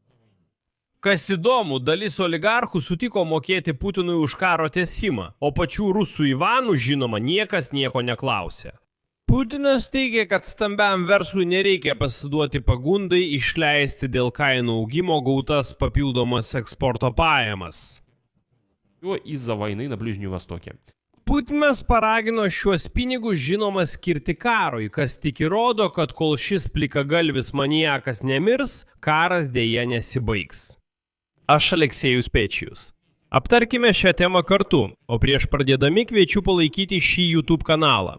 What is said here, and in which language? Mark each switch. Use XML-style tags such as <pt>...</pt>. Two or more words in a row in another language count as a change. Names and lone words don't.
<lt>Kas įdomu, dalis oligarchų sutiko mokėti Putinui už karo tęsimą, o pačių rusų Ivanų, žinoma, niekas nieko neklausė. Putinas teigia, kad stambiam verslui nereikia pasiduoti pagundai išleisti dėl kainų augimo gautas papildomas eksporto pajamas.</lt> <ru>Из-за войны на Ближнем Востоке.</ru> <lt>Putinas paragino šiuos pinigus žinoma skirti karui, kas tik įrodo, kad kol šis plikagalvis maniakas nemirs, karas dėja nesibaigs. Aš Aleksejus Pečijus. Aptarkime šią temą kartu, o prieš pradėdami kviečiu palaikyti šį YouTube kanalą.</lt>